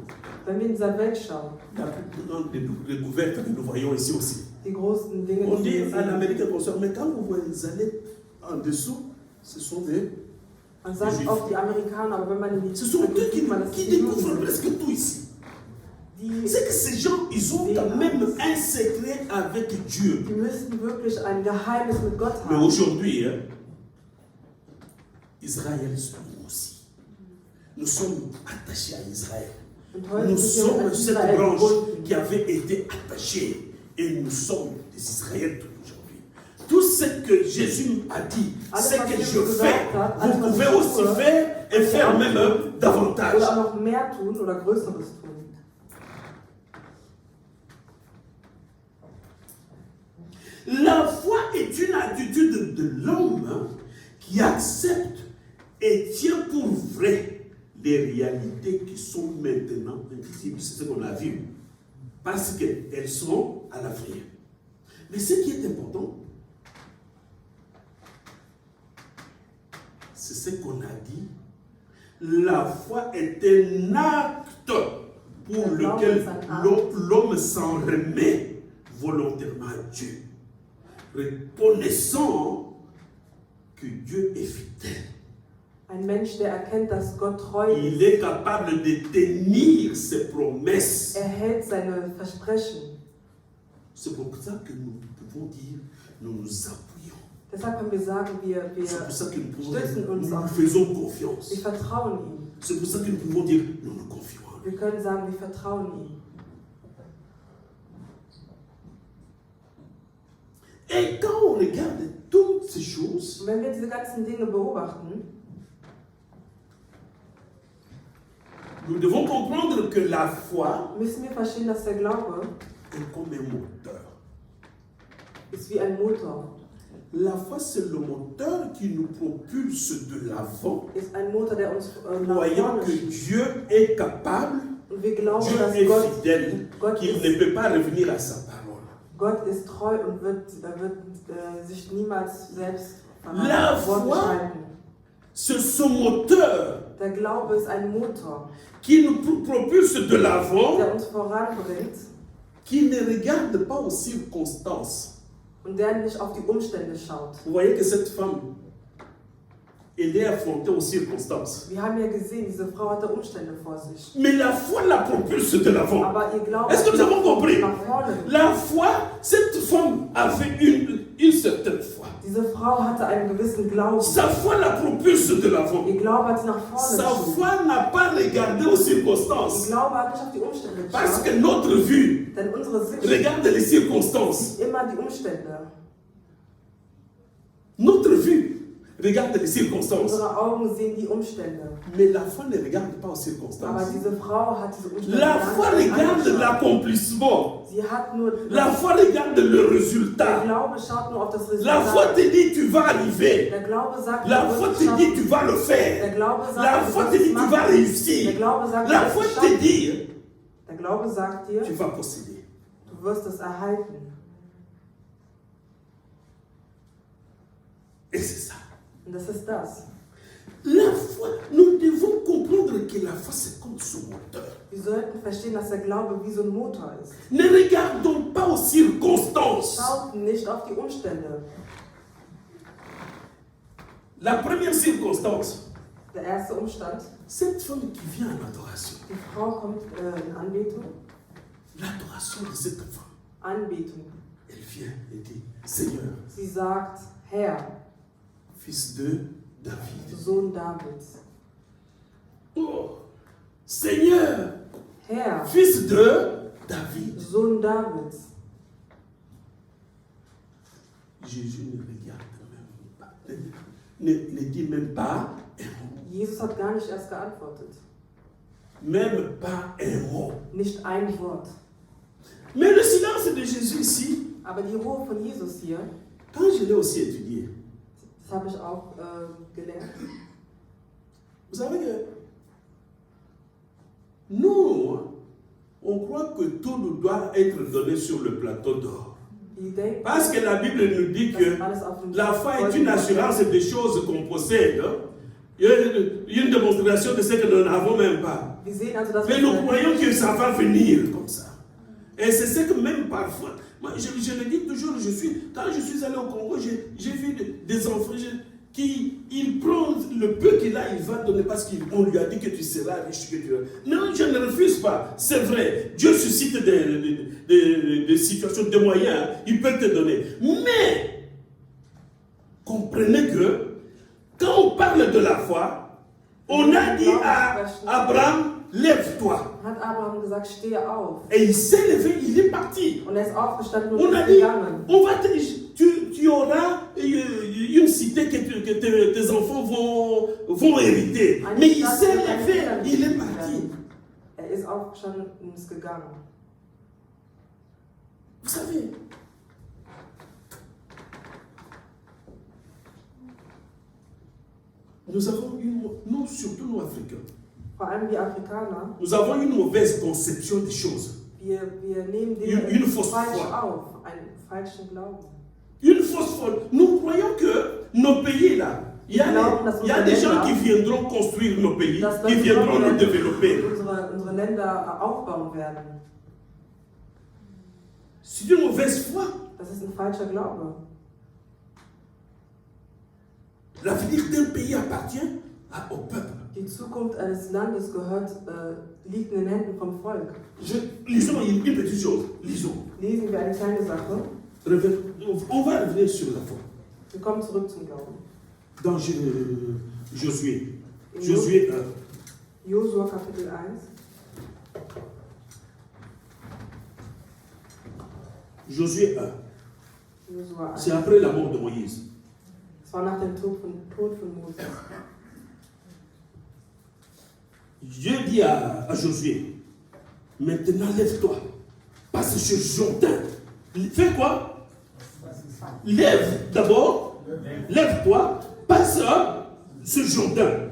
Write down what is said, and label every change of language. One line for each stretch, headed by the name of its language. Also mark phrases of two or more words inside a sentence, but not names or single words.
German: Wenn wir in dieser Welt schauen,
French: les découvertes que nous voyons ici aussi.
German: die großen Dinge,
French: On
German: die
French: dit
German: wir
French: en
German: sehen,
French: Amérique consomme, mais quand vous allez en dessous, ce sont des.
German: man sagt
French: Juif.
German: oft die Amerikaner, aber wenn man in die
French: Ce sont eux
German: Tiefe
French: qui,
German: geht, man das
French: qui
German: die Juden
French: découvrent
German: sind.
French: presque tout ici.
German: Die,
French: C'est que ces gens, ils ont quand même un secret avec Dieu.
German: die müssten wirklich ein Geheimnis mit Gott
French: Mais
German: haben.
French: aujourd'hui, hein, Israël sommes nous aussi. Nous sommes attachés à Israël.
German: Und heute
French: Nous
German: sind wir
French: sommes
German: an
French: cette
German: Israel
French: branche
German: gebunden.
French: qui avait été attachée. Et nous sommes des Israéliens aujourd'hui. Tout ce que Jésus a dit, ce que je fais, vous pouvez aussi faire et faire même davantage.
German: Oder auch noch mehr tun oder Größeres tun.
French: La foi est une attitude de l'homme qui accepte et tient pour vrai les réalités qui sont maintenant invisibles. C'est ce qu'on a vu. Parce qu'elles sont à l'avenir. Mais ce qui est important, c'est ce qu'on a dit. La foi est un acte pour lequel l'homme s'en remet volontairement à Dieu, reconnaissant que Dieu est fidèle.
German: Ein Mensch, der erkennt, dass Gott treu ist,
French: Il est capable de tenir ses promesses.
German: hält seine Versprechen.
French: C'est pour ça que nous pouvons dire, nous nous appuyons.
German: Deshalb können wir sagen, wir
French: C'est pour ça que nous pouvons
German: stützen
French: dire,
German: uns
French: nous
German: auf
French: lui faisons
German: ihn.
French: confiance.
German: Wir vertrauen ihm.
French: C'est pour ça que nous pouvons dire, nous nous confions en lui.
German: Wir können sagen, wir vertrauen ihm.
French: Et quand on regarde toutes ces choses,
German: Und wenn wir diese ganzen Dinge beobachten,
French: nous devons comprendre que la foi
German: müssen wir verstehen, dass der Glaube
French: est comme un moteur.
German: ist wie ein Motor.
French: La foi, c'est le moteur qui nous propulse de l'avant,
German: Ist ein Motor, der uns nach
French: croyant
German: vorne
French: que
German: schiebt.
French: Dieu est capable,
German: Und wir glauben,
French: Dieu
German: dass
French: est
German: Gott
French: fidèle, qu'il ne peut pas revenir à sa parole.
German: Gott ist treu und wird sich niemals selbst
French: La
German: Wort
French: foi,
German: halten.
French: c'est ce moteur
German: Der Glaube ist ein Motor,
French: qui nous propulse de l'avant,
German: der uns voranbringt
French: qui ne regarde pas aux circonstances.
German: und der nicht auf die Umstände schaut.
French: Vous voyez que cette femme, elle est affrontée aux circonstances.
German: Wir haben ja gesehen, diese Frau hatte Umstände vor sich.
French: Mais la foi la propulse de l'avant.
German: Aber ihr Glaube
French: Est-ce que nous avons compris?
German: nach vorne.
French: La foi, cette femme avait une certaine foi.
German: Diese Frau hatte einen gewissen Glauben.
French: Sa foi la propulse de l'avant.
German: Ihr Glaube hat sie nach vorne
French: Sa
German: geschoben.
French: foi n'a pas regardé aux
German: Ihr
French: circonstances.
German: Glaube hat nicht auf die Umstände
French: Parce
German: geschaut.
French: que notre vue
German: Denn unsere Sicht
French: regarde les circonstances.
German: sieht immer die Umstände.
French: Notre vue regarde les circonstances.
German: Unsere Augen sehen die Umstände.
French: Mais la foi ne regarde pas aux
German: Aber
French: circonstances.
German: diese Frau hat diese Umstände
French: La
German: gar
French: foi
German: nicht
French: regarde
German: angeschaut.
French: l'accomplissement.
German: Sie hat nur
French: La foi regarde le
German: der
French: résultat.
German: Glaube schaut nur auf das
French: La foi
German: Resultat.
French: te dit tu vas arriver.
German: Der Glaube sagt,
French: La
German: du
French: foi
German: wirst
French: te
German: es
French: dit
German: schaffen.
French: tu vas le
German: Der
French: faire.
German: Glaube sagt,
French: La
German: du
French: foi
German: wirst
French: te
German: es
French: dit tu vas
German: machen. Der
French: réussir.
German: Glaube sagt,
French: La
German: du wirst
French: foi
German: es
French: te
German: schaffen.
French: dit
German: Der Glaube sagt dir,
French: tu vas posséder.
German: du wirst es erhalten.
French: Et c'est ça.
German: Und das ist das.
French: La foi, nous devons comprendre que la foi c'est comme ce moteur.
German: Wir sollten verstehen, dass der Glaube wie so ein Motor ist.
French: Ne regardons pas aux circonstances.
German: Schaut nicht auf die Umstände.
French: La première circonstance,
German: Der erste Umstand,
French: cette femme qui vient en adoration,
German: die Frau kommt in Anbetung.
French: l'adoration de cette femme.
German: Anbetung.
French: Elle vient et dit, Seigneur,
German: Sie sagt, Herr,
French: fils de David.
German: Sohn Davids.
French: Oh, Seigneur,
German: Herr,
French: fils de David.
German: Sohn Davids.
French: Jésus ne regarde même pas, ne dit même pas un mot.
German: Jesus hat gar nicht erst geantwortet.
French: Même pas un mot.
German: Nicht ein Wort.
French: Mais le silence de Jésus ici,
German: Aber die Ruhe von Jesus hier,
French: quand je l'ai aussi étudié,
German: das habe ich auch gelernt.
French: vous savez que nous, on croit que tout nous doit être donné sur le plateau d'or.
German: Die denken,
French: Parce que la Bible nous dit
German: dass
French: que
German: alles auf dem
French: la foi est
German: goldenen
French: une assurance des choses qu'on possède. Il y a une démonstration de ce que nous n'avons même pas.
German: Wir sehen also, dass
French: Mais nous croyons que ça va venir comme ça. Et c'est ce que même parfois, moi je le dis toujours, quand je suis allé au Congo, j'ai vu des enfants qui ils prennent le peu qu'il a, il va donner parce qu'on lui a dit que tu seras riche. Non, je ne refuse pas. C'est vrai, Dieu suscite des situations, des moyens, il peut te donner. Mais, comprenez que, quand on parle de la foi, on a dit à Abraham, lève-toi.
German: hat Abraham gesagt, stehe auf.
French: Et il s'est levé, il est parti.
German: Und er ist aufgestanden und
French: On a
German: ist
French: dit,
German: gegangen.
French: tu auras une cité que tes enfants vont hériter.
German: Eine
French: Mais il
German: Stadt
French: s'est
German: wird deine
French: levé,
German: Kinder
French: il est
German: werden.
French: parti.
German: Er ist aufgestanden und ist gegangen.
French: Vous savez, nous, surtout nous Africains,
German: Vor allem wir Afrikaner,
French: nous avons une mauvaise conception des choses.
German: wir nehmen Dinge
French: Une fausse
German: falsch
French: foi.
German: auf, einen falschen Glauben.
French: Une fausse folle. Nous croyons que nos pays là, il y a des gens qui viendront construire nos pays, qui viendront nous développer.
German: Unsere Länder aufbauen werden.
French: C'est une mauvaise foi.
German: Das ist ein falscher Glaube.
French: L'avenir d'un pays appartient au peuple.
German: Die Zukunft eines Landes liegt in den Händen vom Volk.
French: Lisons une petite chose. Lisons.
German: Lesen wir eine kleine Sache.
French: On va revenir sur la foi.
German: Wir kommen zurück zum Glauben.
French: Dans Josué. Josué 1.
German: Josua Kapitel 1.
French: Josué 1.
German: Josua 1.
French: C'est après la mort de Moïse.
German: Es war nach dem Tod von Moses.
French: Dieu dit à Josué, maintenant lève-toi, passe sur Jourdain. Fais quoi? Lève d'abord, lève-toi, passe ce Jourdain.